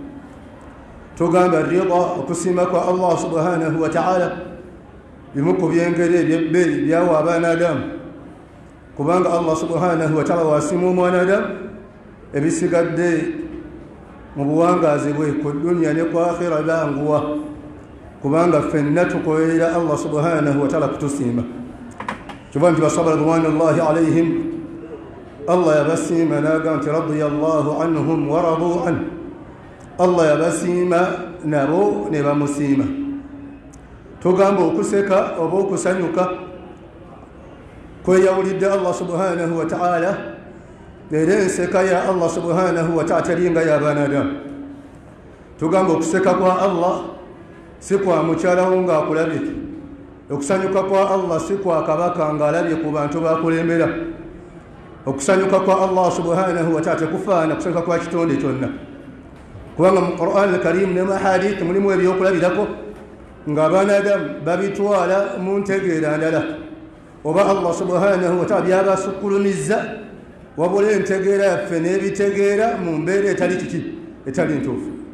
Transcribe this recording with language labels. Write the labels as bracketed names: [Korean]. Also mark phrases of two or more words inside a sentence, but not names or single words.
[Ganda] Tugamba rida okusiima kwa [Arabic] الله سبحانه وتعالى [Ganda] bimu ku byengeri ebyebbeeyi byawa abaana Adamu kubanga [Arabic] الله سبحانه وتعالى [Ganda] wasiima omwana Adamu ebisigadde mu buwangaazi bwe ku dunya ne ku akhira banguwa kubanga ffenna tukolerera [Arabic] الله سبحانه وتعالى [Ganda] kutusiima. Kyova nti basahaba [Arabic] رضوان الله عليهم [Ganda] Allah yabasiima n'agamba nti [Arabic] رضي الله عنهم ورضوا عنه. [Ganda] Allah yabasiima nabo ne bamusiima. Tugamba okuseka oba okusanyuka kweyawulidde [Arabic] الله سبحانه وتعالى [Ganda] era enseka ya [Arabic] الله سبحانه وتعالى [Ganda] teringa y'abaana Adamu. Tugamba okuseka kwa Allah si kwa mukyalawo ng'akulabye, okusanyuka kwa Allah si kwa kabaka ng'alabye ku bantu bakulembera. Okusanyuka kwa [Arabic] الله سبحانه وتعالى [Ganda] tekufaana kusanyuka kwa kitonde kyonna kubanga mu Qur'an al-Karim ne mu hadith mulimu ebyokulabirako ng'abaana Adamu babitwala mu ntegeera ndala oba [Arabic] الله سبحانه وتعالى [Ganda] byabasukkulumizza wabula entegeera yaffe n'ebitegeera mu mbeera etali kiki etali ntuufu.